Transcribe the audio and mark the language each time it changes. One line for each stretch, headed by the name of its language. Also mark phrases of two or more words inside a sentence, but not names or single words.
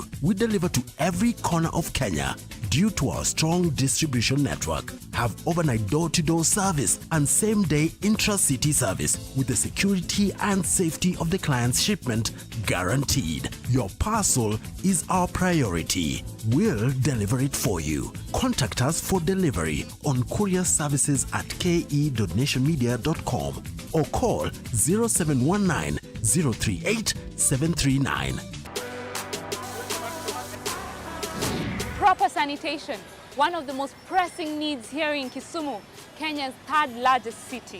English: We deliver to every corner of Kenya. Due to our strong distribution network, have overnight door-to-door service and same-day intra-city service with the security and safety of the client's shipment guaranteed. Your parcel is our priority. We'll deliver it for you. Contact us for delivery on courierservices@ke.nationmedia.com or call 0719 038 739. Proper sanitation, one of the most pressing needs here in Kisumu, Kenya's third largest city.